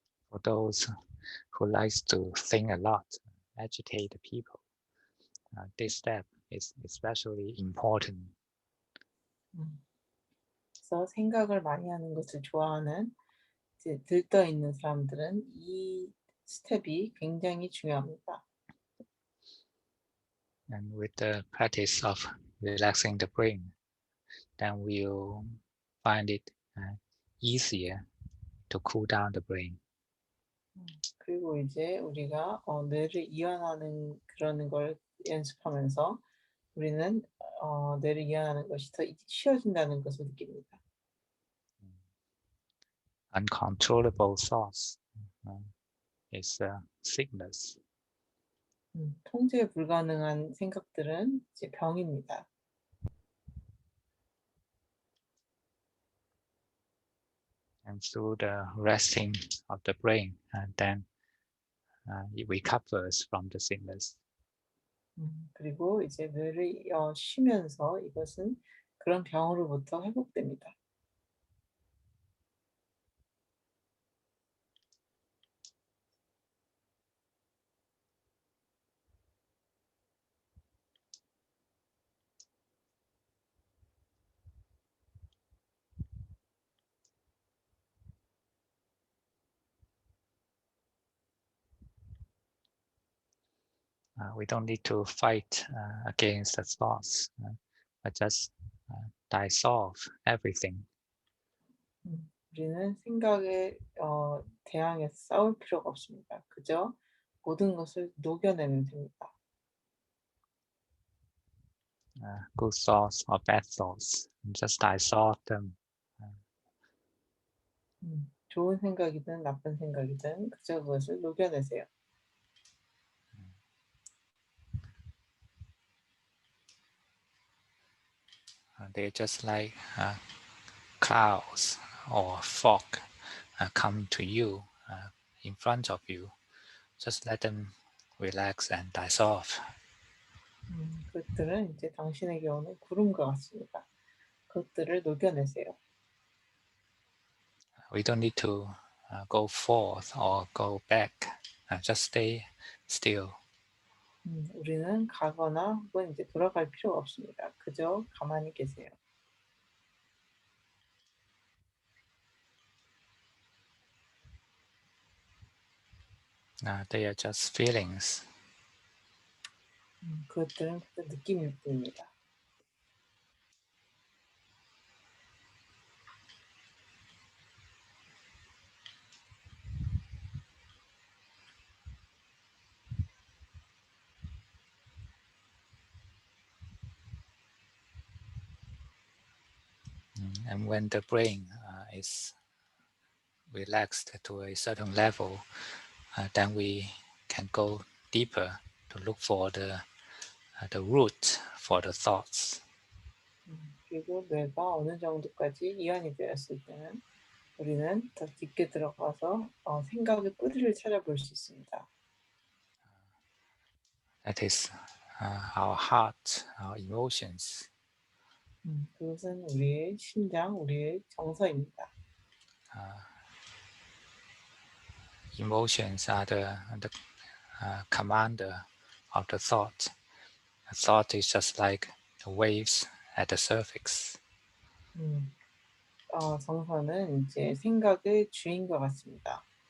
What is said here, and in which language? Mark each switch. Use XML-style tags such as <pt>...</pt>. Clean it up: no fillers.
<en>For those who likes to think a lot, agitate people, this step is especially important.</en> <ko>그래서 생각을 많이 하는 것을 좋아하는 이제 들떠 있는 사람들은 이 스텝이 굉장히 중요합니다.</ko> <en>And with the practice of relaxing the brain, then we'll find it easier to cool down the brain.</en> <ko>그리고 이제 우리가 뇌를 이완하는 그러는 걸 연습하면서 우리는 뇌를 이완하는 것이 더 쉬워진다는 것을 느낍니다.</ko> <en>Uncontrollable thoughts is sickness.</en> <ko>통제 불가능한 생각들은 이제 병입니다.</ko> <en>And through the resting of the brain, and then it recovers from the sickness.</en> <ko>그리고 이제 뇌를 쉬면서 이것은 그런 병으로부터 회복됩니다.</ko> <en>We don't need to fight against the thoughts, but just dissolve everything.</en> <ko>우리는 생각에 대항해서 싸울 필요가 없습니다. 그저 모든 것을 녹여내면 됩니다.</ko> <en>Good thoughts or bad thoughts, just dissolve them.</en> <ko>좋은 생각이든 나쁜 생각이든 그저 그것을 녹여내세요.</ko> <en>They're just like clouds or fog come to you in front of you. Just let them relax and dissolve.</en> <ko>그것들은 이제 당신에게 오는 구름과 같습니다. 그것들을 녹여내세요.</ko> <en>We don't need to go forth or go back. Just stay still.</en> <ko>우리는 가거나 혹은 이제 돌아갈 필요가 없습니다. 그저 가만히 계세요.</ko> <en>They are just feelings.</en> <ko>그것들은 그저 느낌일 뿐입니다.</ko> <en>And when the brain is relaxed to a certain level, then we can go deeper to look for the root for the thoughts.</en> <ko>그리고 뇌가 어느 정도까지 이완이 되었을 때는 우리는 더 깊게 들어가서 생각의 뿌리를 찾아볼 수 있습니다.</ko> <en>That is our heart, our emotions.</en> <ko>그것은 우리의 심장, 우리의 정서입니다.</ko> <en>Emotions are the commander of the thought. A thought is just like the waves at the surface.</en> <ko>정서는 이제 생각의 주인과 같습니다.</ko>